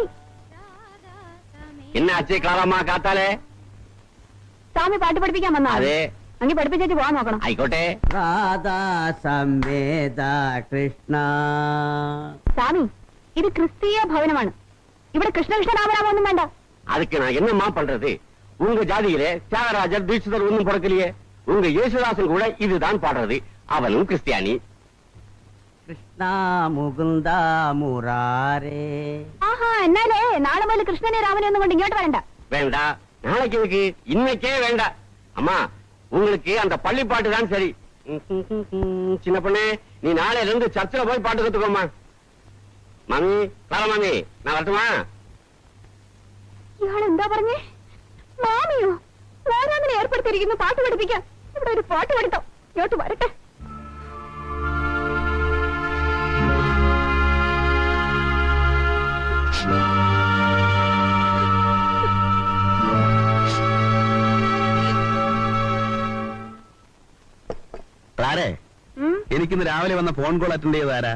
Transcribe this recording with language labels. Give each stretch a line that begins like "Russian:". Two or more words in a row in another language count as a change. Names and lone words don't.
Tamil: என்னாச்சு கிளாரம்மா காத்தாலே?
Malayalam: സ്വാമി പാട്ട് പഠിപ്പിക്കാൻ വന്നാ? അതെ. അങ്ങ് പഠിപ്പിച്ചേച്ച് പോവാൻ നോക്കണം. ആയിക്കോട്ടെ. രാധാ സംവേദ കൃഷ്ണ. സ്വാമി, ഇത് ക്രിസ്തീയ ഭവനമാണ്. ഇവിടെ കൃഷ്ണകൃഷ്ണ രാമരാമൊന്നും വേണ്ട.
Tamil: அதுக்கு நான் என்னம்மா பண்றது? உங்க ஜாதியிலே தியாகராஜர் தீட்சிதர் ஒன்னும் பிறக்கலையே. உங்க യേശുദാസൻ கூட இதுதான் பாடுறது. அவனும் கிறிஸ்டியானி.
Malayalam: കൃഷ്ണ മുകുന്ദ മുരാരേ. ആഹാ, എന്നാലേ നാളെ മുതൽ കൃഷ്ണനെ രാമനെ ഒന്നും കൊണ്ട് ഇങ്ങോട്ട് വരണ്ട.
Tamil: வேண்டா, நாளைக்கு இதுக்கு இன்னைக்கே வேண்டாம். அம்மா, உங்களுக்கு அந்த பள்ளி பாட்டு தான் சரி. சின்ன பொண்ணே, நீ நாளையில இருந்து சர்ச்சில் போய் பாட்டு கத்துக்கோமா. மாமி,
Malayalam: ക്ലാര മാമി,
Tamil: நான் வரட்டுமா?
Malayalam: ഇയാൾ എന്താ പറഞ്ഞേ? മാമിയോ? ഞാനതിനെ ഏർപ്പെടുത്തിയിരിക്കുന്നു പാട്ട് പഠിപ്പിക്കാൻ. ഇവിടെ ഒരു പാട്ട് പഠിത്തം. ഇങ്ങോട്ട് വരട്ടെ. ക്ലാരേ, എനിക്കിന്ന് രാവിലെ വന്ന ഫോൺ കോൾ അറ്റൻഡ് ചെയ്തതാരാ?